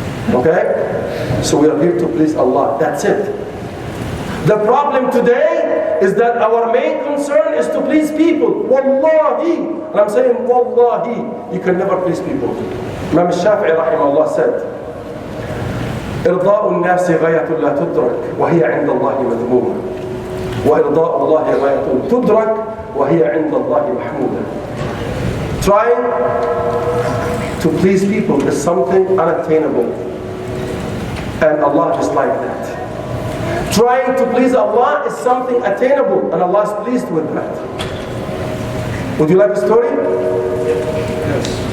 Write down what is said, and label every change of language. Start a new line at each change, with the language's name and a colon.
English: Okay? So we are here to please Allah. That's it. The problem today is that our main concern is to please people. Wallahi. And I'm saying, Wallahi, you can never please people. Imam Shafi'i rahimahullah said,
Arabic: إرضاء الناس غاية لا تدرك وهي عند الله مذمومة وإرضاء الله غاية تدرك وهي عند الله محمودة.
English: Trying to please people is something unattainable, and Allah is like that. Trying to please Allah is something attainable, and Allah is pleased with that. Would you like a story? Yes.